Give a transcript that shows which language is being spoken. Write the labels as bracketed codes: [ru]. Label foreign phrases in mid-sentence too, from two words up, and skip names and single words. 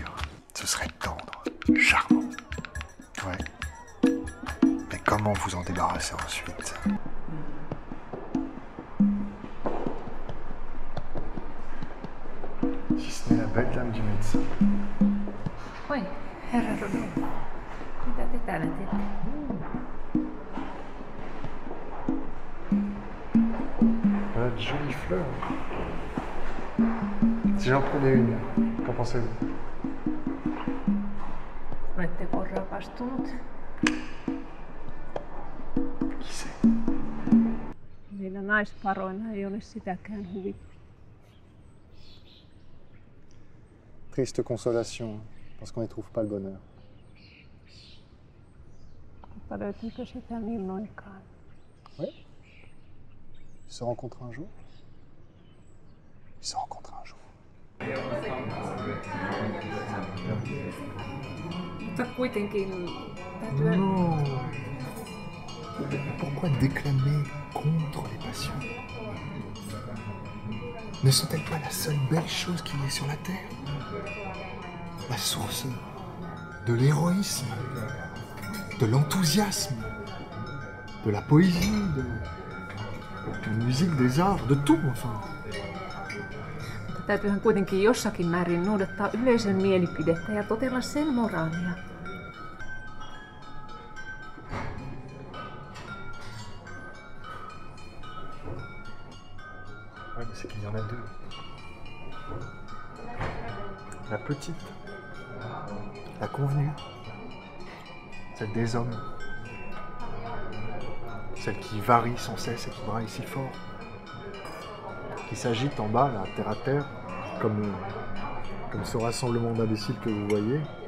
[fr] Ce serait tendre, charmant. Ouais. Mais comment vous en débarrasser ensuite? Si ce n'est la belle dame du médecin. Oui, [fi] herra Rodolfo. Mitä te täällä teette? [fr] Voilà de jolies fleurs. Si j'en prenais une, qu'en pensez-vous? [fi] Oletteko rakastunut? [fr] Qui sait? [fi] Meillä naisparoina ei ole sitäkään huvittu. [fr] Triste consolation, parce qu'on n'y trouve pas le bonheur. [fi] Mutta löytyykö sitä milloinkaan? [fr] Oui. se rencontrent un jour. Ils se rencontrent un jour. [fi] Mutta kuitenkin täytyy... [fr] Non. Pourquoi déclamer contre les passions? Ne sont-elles pas la seule belle chose qu'il y ait sur la terre? La source de l'héroïsme, de l'enthousiasme, de la poésie, de la musique, des arts, de tout enfin. [fi] Mutta täytyyhän kuitenkin jossakin määrin noudattaa yleisön mielipidettä ja totella sen moraalia. [fr] Ouais, mais c'est qu'il y en a deux. La petite, la convenue, celle des hommes, celle qui varie sans cesse et qui braille si fort, qui s'agite en bas, là, terre à terre, comme ce rassemblement d'imbéciles que vous voyez.